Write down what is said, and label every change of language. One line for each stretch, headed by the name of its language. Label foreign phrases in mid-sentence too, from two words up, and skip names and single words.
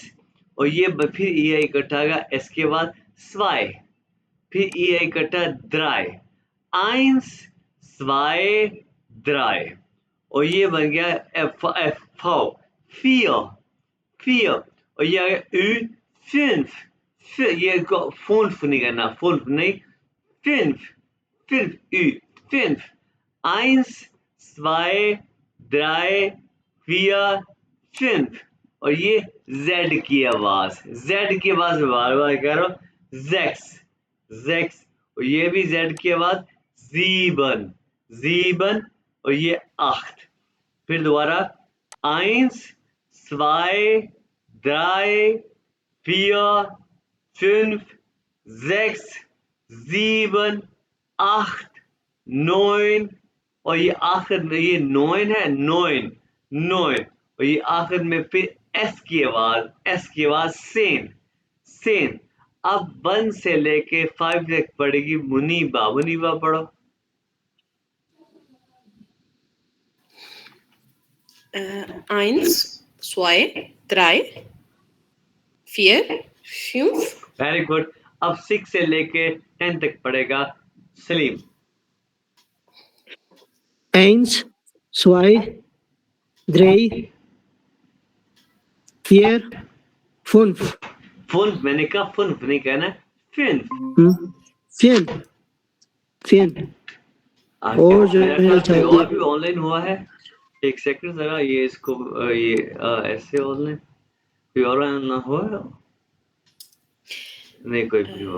Hindi: और ये फिर ई आई इकट्ठा आ गया, इसके बाद स्वाई, फिर ई आई इकट्ठा द्राई,
German: eins zwei drei.
Hindi: और ये बन गया एफ एफ फाउ,
German: vier, vier.
Hindi: और ये आ गया उ फिन्फ, फिर ये फुन्फ नहीं करना, फुन्फ नहीं, फिन्फ,
German: fünf, Ü, fünf. Eins, zwei, drei, vier, fünf।
Hindi: और ये Z की आवाज, Z की आवाज में बार बार कह रहा हूं,
German: sechs, sechs.
Hindi: और ये भी Z की आवाज,
German: sieben, sieben.
Hindi: और ये आठ। फिर दोबारा,
German: eins, zwei, drei, vier, fünf, sechs, sieben, acht, neun।
Hindi: और ये आखिर में ये नोइन है,
German: neun, neun.
Hindi: और ये आखिर में फिर एस की आवाज, एस की आवाज
German: zehn, zehn.
Hindi: अब 1 से लेके 5 तक पड़ेगी मुनीबा, मुनीबा पढ़ो।
German: Eins, zwei, drei, vier, fünf।
English: very good.
Hindi: अब 6 से लेके 10 तक पड़ेगा सलीम।
German: Eins, zwei, drei, vier, fünf।
Hindi: फुन मैंने कहा, फुन नहीं कहना, फिन।
German: Fünf, fünf।
Hindi: और जो कोई और भी ऑनलाइन हुआ है? एक सेकंड जरा, ये इसको ये ऐसे ऑनलाइन कोई और ना हुआ नहीं, कोई भी हुआ।